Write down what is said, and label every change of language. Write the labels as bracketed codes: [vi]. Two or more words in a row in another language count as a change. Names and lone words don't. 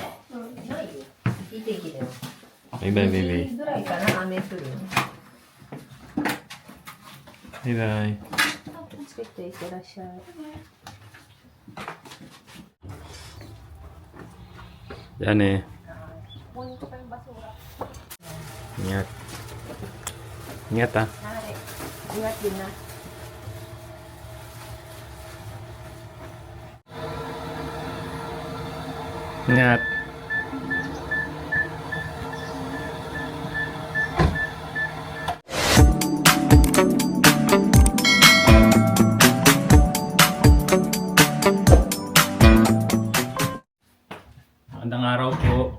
[ja] ないよ。いい天気だよ。バイバイバイバイ。ぐらいかな、雨降る。バイバイ。つけていってらっしゃい。じゃあね。 [tl] ここに pa yung basura. Ingat. Ingat ah. Nari. Ingat din na. Ingat. Magandang araw po.